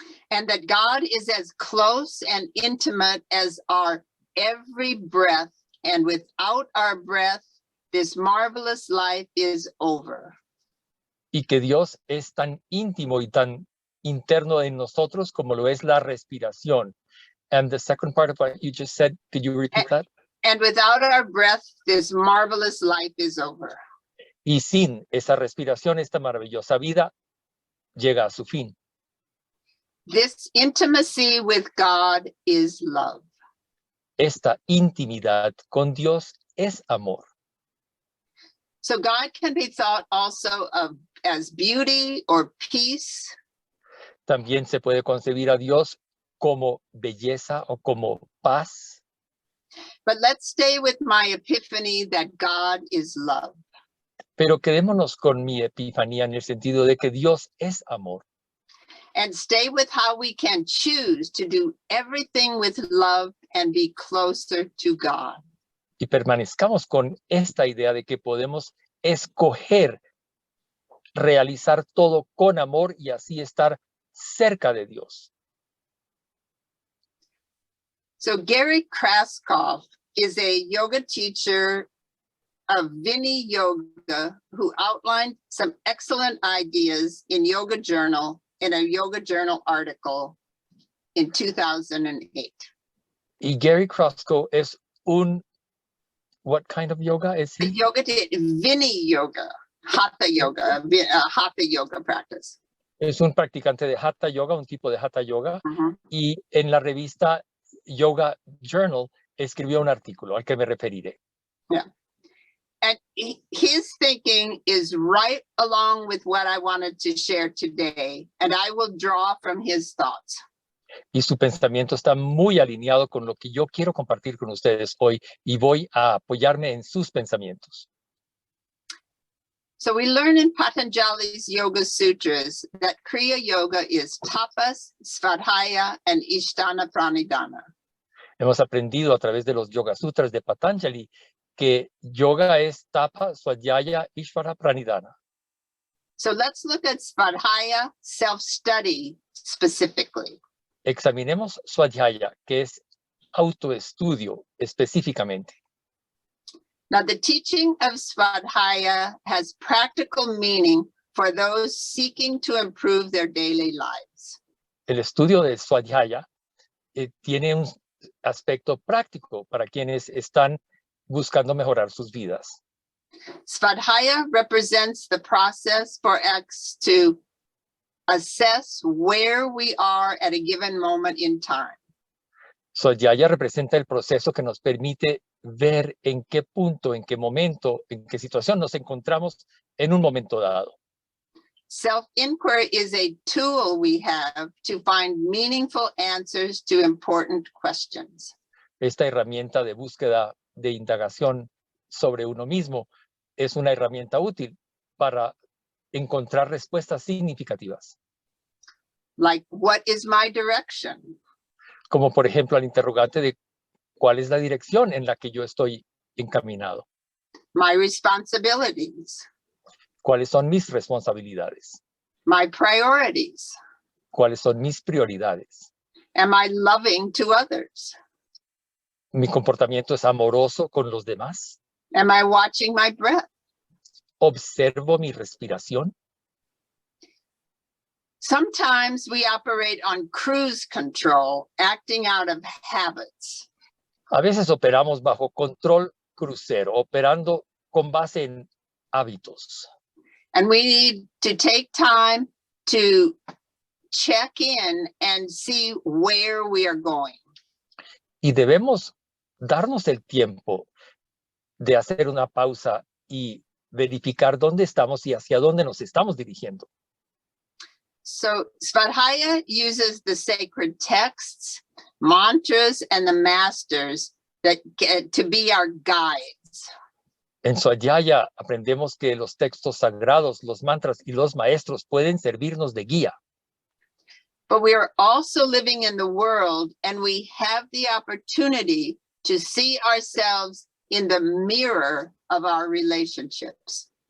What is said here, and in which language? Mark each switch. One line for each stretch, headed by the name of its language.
English: And that God is as close and intimate as our every breath. And without our breath, this marvelous life is over.
Spanish: Y que Dios es tan íntimo y tan interno en nosotros como lo es la respiración.
English: And the second part of what you just said, could you repeat that? And without our breath, this marvelous life is over.
Spanish: Y sin esa respiración, esta maravillosa vida llega a su fin.
English: This intimacy with God is love.
Spanish: Esta intimidad con Dios es amor.
English: So God can be thought also of as beauty or peace.
Spanish: También se puede concebir a Dios como belleza o como paz.
English: But let's stay with my epiphany that God is love.
Spanish: Pero quedémonos con mi epifanía en el sentido de que Dios es amor.
English: And stay with how we can choose to do everything with love and be closer to God.
Spanish: Y permanezcamos con esta idea de que podemos escoger realizar todo con amor y así estar cerca de Dios.
English: So Gary Kraskoff is a yoga teacher of Vini Yoga who outlined some excellent ideas in a Yoga Journal article in 2008.
Spanish: Y Gary Kraskoff es
English: what kind of yoga is he? Vini Yoga, Hatha Yoga, Hatha Yoga practice.
Spanish: Es un practicante de Hatha Yoga, un tipo de Hatha Yoga. Uh-huh. Y en la revista Yoga Journal escribió un artículo al que me referiré. Yeah.
English: And his thinking is right along with what I wanted to share today, and I will draw from his thoughts.
Spanish: Y su pensamiento está muy alineado con lo que yo quiero compartir con ustedes hoy, y voy a apoyarme en sus pensamientos.
English: So we learn in Patanjali's Yoga Sutras that Kriya Yoga is tapas, svadhyaya, and ishtana pranidhana.
Spanish: Hemos aprendido a través de los Yoga Sutras de Patanjali que yoga es tapa, svadhyaya, ishvara, pranidhana.
English: So let's look at svadhyaya, self-study specifically.
Spanish: Examinemos Svadhyaya, que es autoestudio específicamente.
English: Now, the teaching of Svadhyaya has practical meaning for those seeking to improve their daily lives.
Spanish: El estudio de Svadhyaya tiene un aspecto práctico para quienes están buscando mejorar sus vidas.
English: Svadhyaya represents the process for us to assess where we are at a given moment in time.
Spanish: Svadhyaya representa el proceso que nos permite ver en qué punto, en qué momento, en qué situación nos encontramos en un momento dado.
English: Self-inquiry is a tool we have to find meaningful answers to important questions.
Spanish: Esta herramienta de búsqueda, de indagación sobre uno mismo, es una herramienta útil para encontrar respuestas significativas.
English: Like, what is my direction?
Spanish: Como por ejemplo al interrogante de cuál es la dirección en la que yo estoy encaminado.
English: My responsibilities.
Spanish: ¿Cuáles son mis responsabilidades?
English: My priorities.
Spanish: ¿Cuáles son mis prioridades?
English: Am I loving to others?
Spanish: ¿Mi comportamiento es amoroso con los demás?
English: Am I watching my breath?
Spanish: ¿Observo mi respiración?
English: Sometimes we operate on cruise control, acting out of habits.
Spanish: A veces operamos bajo control crucero, operando con base en hábitos.
English: And we need to take time to check in and see where we are going.
Spanish: Y debemos darnos el tiempo de hacer una pausa y verificar dónde estamos y hacia dónde nos estamos dirigiendo.
English: So Svadhyaya uses the sacred texts, mantras, and the masters that get to be our guides.
Spanish: En Svadhyaya aprendemos que los textos sagrados, los mantras y los maestros pueden servirnos de guía.
English: But we are also living in the world, and we have the opportunity to see ourselves in the mirror of our relationships.